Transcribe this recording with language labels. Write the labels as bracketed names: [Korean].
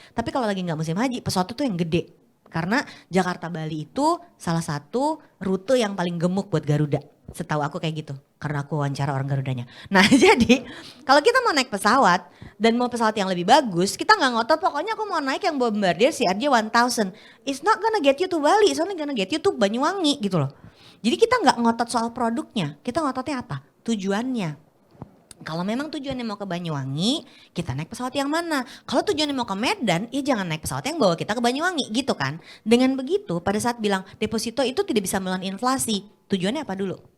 [Indonesian] Tapi kalau lagi nggak musim haji pesawat itu yang gede. Karena Jakarta Bali itu salah satu rute yang paling gemuk buat Garuda. Setahu aku kayak gitu. Karena aku wawancara orang Garudanya. Nah jadi kalau kita mau naik pesawat dan mau pesawat yang lebih bagus, kita nggak ngotot pokoknya aku mau naik yang Bombardier CRJ-1000. [English] It's not gonna get you to Bali, it's only gonna get you to Banyuwangi [Indonesian] gitu loh. Jadi kita nggak ngotot soal produknya, kita ngototnya apa? Tujuannya. Kalau memang tujuannya mau ke Banyuwangi, kita naik pesawat yang mana? Kalau tujuannya mau ke Medan, ya jangan naik pesawat yang bawa kita ke Banyuwangi gitu kan. Dengan begitu pada saat bilang deposito itu tidak bisa melawan inflasi, tujuannya apa dulu?